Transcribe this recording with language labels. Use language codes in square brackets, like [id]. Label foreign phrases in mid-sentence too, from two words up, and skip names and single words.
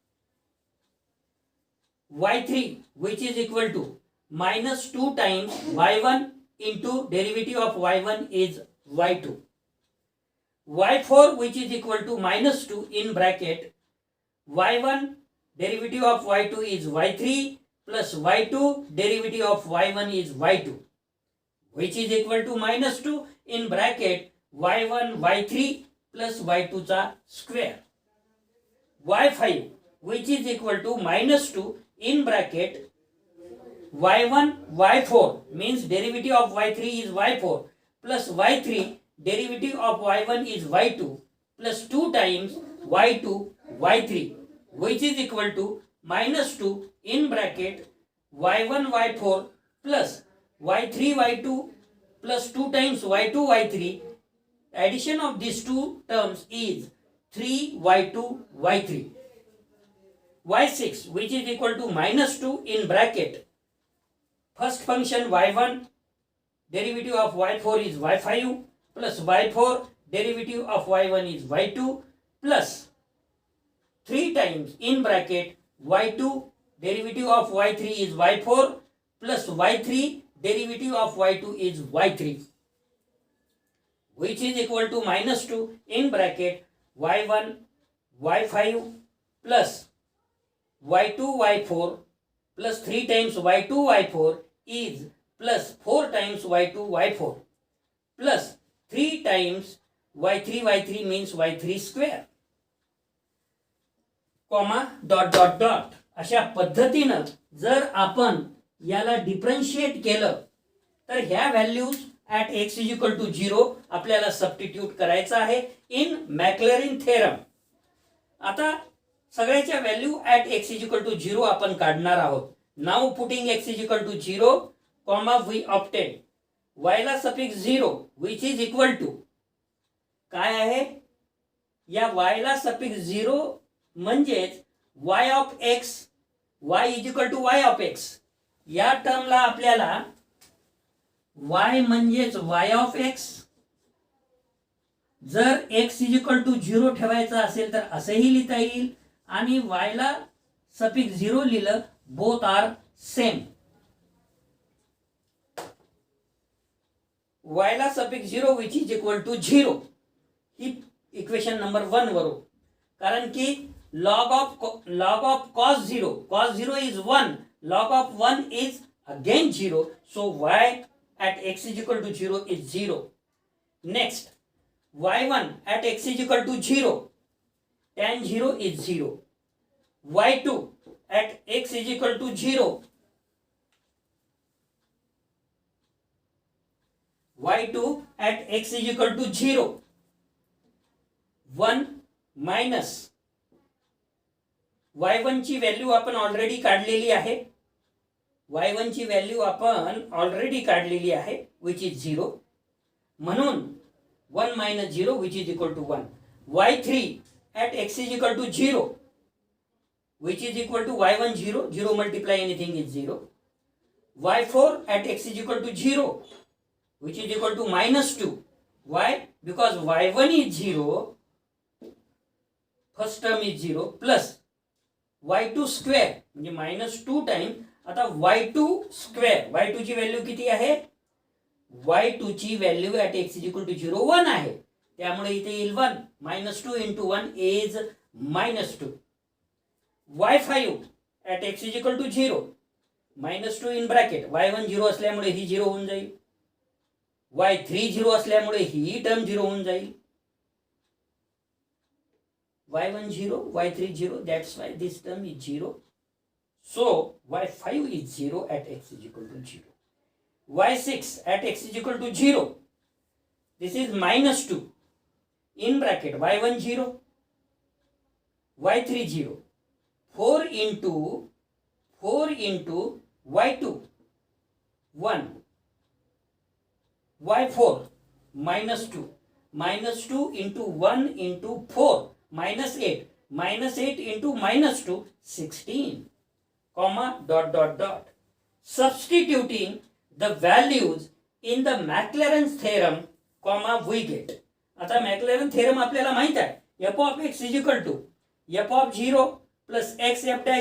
[en] y3 which is equal to minus 2 times y1 into derivative of y1 is y2. y4 which is equal to minus 2 in bracket y1 derivative of y2 is y3 plus y2 derivative of y1 is y2, which is equal to minus 2 in bracket y1 y3 plus y2 चा square. y5 which is equal to minus 2 in bracket y1 y4 means derivative of y3 is y4 plus y3 derivative of y1 is y2 plus 2 times y2 y3, which is equal to minus 2 in bracket y1 y4 plus y3 y2 plus 2 times y2 y3. Addition of these two terms is 3y2 y3. y6 which is equal to minus 2 in bracket first function y1 derivative of y4 is y5 plus y4 derivative of y1 is y2 plus 3 times in bracket y2 derivative of y3 is y4 plus y3 derivative of y2 is y3, which is equal to minus 2 in bracket y1 y5 plus y2 y4 plus 3 times y2 y4 is plus 4 times y2 y4 plus 3 times y3 y3 means y3 square, comma dot dot dot. [mr] अशा पद्धतीनं जर आपण याला डिफरन्शिएट केलं तर ह्या [en] values at x is equal to 0 [mr] आपल्याला सबस्टिट्यूट करायचं आहे [en] in Maclaurin theorem. [mr] आता सगळ्याच्या [en] value at x is equal to 0 [mr] आपण काढणार आहोत. [en] now putting x is equal to 0 comma we obtain y ला suffix 0 which is equal to [mr] काय आहे, या y ला [en] suffix 0 म्हणजेच y of x, y is equal to y of x. [mr] या टर्मला आपल्याला y म्हणजेच [en] y of x, [mr] जर [en] x is equal to 0 [mr] ठेवायचा असेल तर असेही लिहिता येईल आणि y ला सफिक्स 0 लिहिलं, [en] both are same. y ला suffix 0 which is equal to 0 ही equation number 1 [mr] वरून, कारण की [en] log of cos 0 is 1, log of 1 is again 0, so y at x is equal to 0 is 0. Next, y1 at x is equal to 0, tan 0 is 0. y2 at x is equal to 0, y2 at x is equal to 0, 1 minus y1 [mr] ची व्हॅल्यू आपण ऑलरेडी काढलेली आहे, [en] y1 [mr] ची व्हॅल्यू आपण ऑलरेडी काढलेली आहे [en] which is 0, म्हणून 1 minus 0 which is equal to 1. y3 at x is equal to 0 which is equal to y1 0, 0 multiply anything is 0. y4 at x is equal to 0 which is equal to minus 2. Why? Because y1 is 0, first term is 0, plus y2 square म्हणजे minus 2 टाइम, आता y2 square, y2 [mr] ची व्हॅल्यू किती आहे, [en] y2 [mr] ची व्हॅल्यू [en] at x is equal to 0 1 [mr] आहे, त्यामुळे इथे येईल [en] 1, minus 2 into 1 is minus 2. y5 at x is equal to 0, minus 2 in bracket, [mr] y1 0 असल्यामुळे ही 0 होऊन जाईल, y3 0 असल्यामुळे ही टर्म 0 होऊन जाईल, [en] y1 0, y3 0, that's why this term is 0. So y5 is 0 at x is equal to 0. y6 at x is equal to 0. This is minus 2 in bracket, y1 0, y3 0. 4 into y2 1, y4 minus 2 into 1 into 4 minus 8 into minus 2 16, comma dot. Substituting the values in the Maclaurin's theorem, comma we get. [mr] आता मॅक्लॅरन थेरम आपल्याला माहित आहे, [en] f of x is equal to f of 0 plus x f dash